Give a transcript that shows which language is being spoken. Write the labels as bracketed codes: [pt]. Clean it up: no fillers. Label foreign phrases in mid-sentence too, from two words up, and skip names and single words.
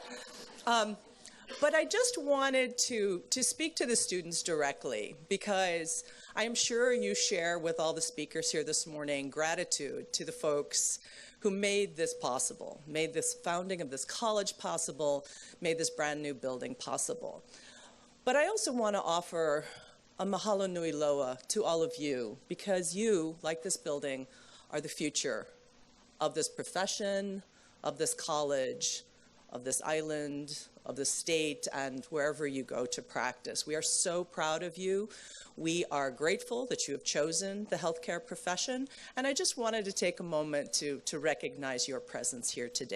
[en] But I just wanted to speak to the students directly, because I am sure you share with all the speakers here this morning gratitude to the folks who made this possible, made this founding of this college possible, made this brand new building possible. But I also want to offer a [haw] mahalo nui loa [en] to all of you, because you, like this building, are the future of this profession, of this college, of this island, of the state, and wherever you go to practice. We are so proud of you. We are grateful that you have chosen the healthcare profession, and I just wanted to take a moment to recognize your presence here today.